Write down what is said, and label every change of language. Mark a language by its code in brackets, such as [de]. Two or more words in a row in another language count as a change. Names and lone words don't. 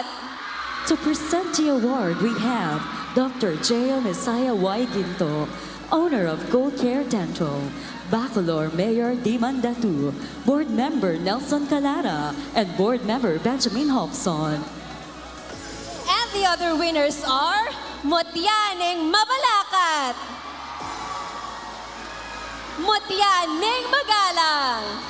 [en] To present the award, we have Dr. J.O. Messiah Y. Ginto, owner of Gold Care Dental, Bacolor Mayor Dimandatu, Board Member Nelson Calara, and Board Member Benjamin Hobson. And the other winners are Mutya, Ning Mabalakat. Mutya, Ning Magalang.